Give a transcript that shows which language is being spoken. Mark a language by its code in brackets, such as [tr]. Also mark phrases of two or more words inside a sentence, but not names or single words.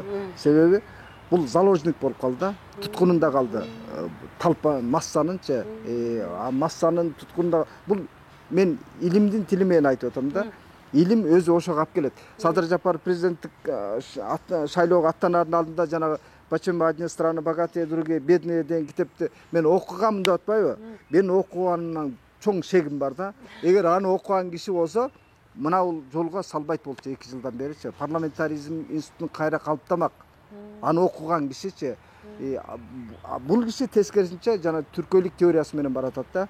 [ky] Себеби бул заложник болуп калды, туткунунда калды. Талпа массанынчы, массанын туткунунда бул мен илимдин тили менен айтып атам да. Илим өзү ошого алып келет. Садыр Жапаров президенттик шайлоого аттанаардын алдында жанагы «Почему одни страны богатые, другие бедные» деген китепти мен окугам деп атпайбы? Мен окуганымдан чоң шегим бар да. Эгер аны окуган киши болсо, мына бул жолго салбайт болчу 2 жылдан беричи. Парламентаризм институтун кайра калыптамак. Аны окуган кишичи. Бул киши тескерисинче жана түркөлүк теориясы менен баратат да.